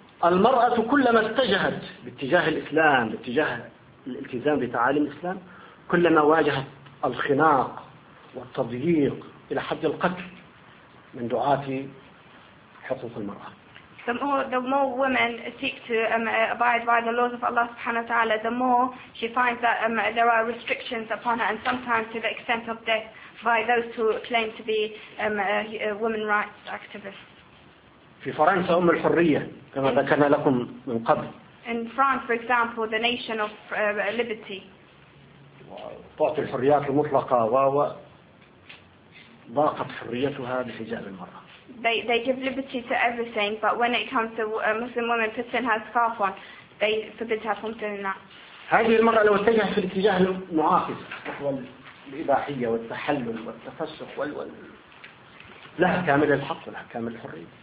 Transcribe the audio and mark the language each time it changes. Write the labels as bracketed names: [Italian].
[Arabic] المرأة كلما اتجهت باتجاه الإسلام باتجاه الالتزام بتعاليم الإسلام كلما واجهت الخناق والتضييق إلى حد القتل من دعاة حقوق المرأة. [English] The more women seek to abide by the laws of Allah [Arabic] subhanahu wa ta'ala, [English] the more she finds that there are restrictions upon her and sometimes to the extent of death by those who claim to be women rights activists. [Arabic] في فرنسا أم الحرية كما ذكرنا لكم من قبل. [English] In France, for example, the nation of liberty. [Arabic] تعطي الحريات المطلقة وضاقت حريتها بحجاب المرأة. [English] they give liberty to everything, but when it comes to a Muslim woman putting her scarf on, they forbid her from doing that. [Arabic] هذه المرأة لو اتجهت في الاتجاه المعاكس والإباحية والتحلل والتفسخ لها كامل الحق ولها كامل الحرية.